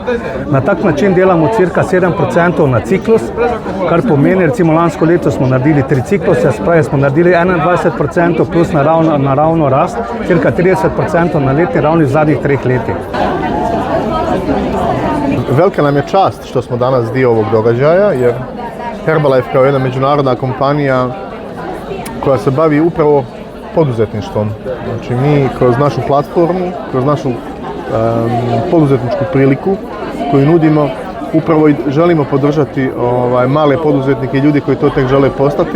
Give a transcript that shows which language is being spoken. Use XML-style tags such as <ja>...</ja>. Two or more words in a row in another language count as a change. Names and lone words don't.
<sl>Na tak način delamo cirka 7% na ciklus, kar pomeni, recimo lansko leto smo naredili 3 cikluse, se pravi, smo naredili 21% plus naravno rast, cirka 30% na letni ravni v zadnjih 3 letih.</sl> <hr>Velika nam je čast što smo danas dio ovog događaja, jer Herbalife kao jedna međunarodna kompanija koja se bavi upravo poduzetništvom. Znači mi kroz našu platformu, kroz našu poduzetničku priliku koju nudimo, upravo želimo podržati male poduzetnike i ljudi koji to tek žele postati.</hr>